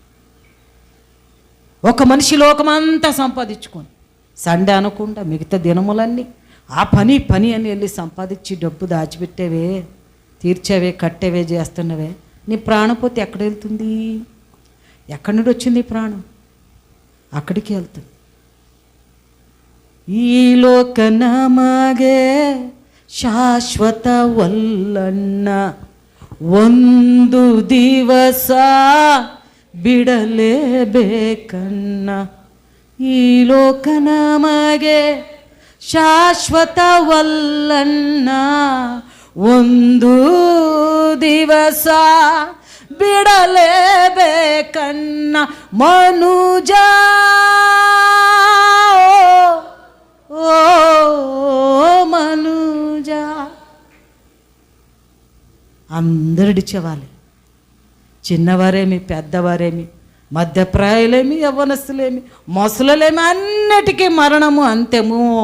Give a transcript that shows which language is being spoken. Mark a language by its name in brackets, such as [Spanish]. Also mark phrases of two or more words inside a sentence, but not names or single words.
[Telugu] ఒక మనిషి లోకమంతా సంపాదించుకొని సండే అనకుండా మిగతా దినములన్నీ ఆ పని అని వెళ్ళి సంపాదించి డబ్బు దాచిపెట్టేవే, తీర్చేవే, కట్టేవే చేస్తున్నవే, నీ ప్రాణం పోతే ఎక్కడ వెళ్తుంది? ఎక్కడి నుండి వచ్చింది ప్రాణం? అక్కడికి వెళ్తుంది. [Kannada] ಈ ಲೋಕ ನಮಗೆ ಶಾಶ್ವತವಲ್ಲಣ್ಣ, ಒಂದು ದಿವಸ ಬಿಡಲೇಬೇಕಣ್ಣ. ಈ ಲೋಕ ನಮಗೆ ಶಾಶ್ವತವಲ್ಲಣ್ಣ, ಒಂದು ದಿವಸ ಬಿಡಲೇಬೇಕಣ್ಣ. [Telugu] ಮನುಜ ఓ మనుజా, అందరిడిచేవాళ్ళే, చిన్నవారేమి పెద్దవారేమి, మధ్యప్రాయులేమి యవ్వనస్తులేమి మొసలులేమి, అన్నిటికీ మరణము అంతేము.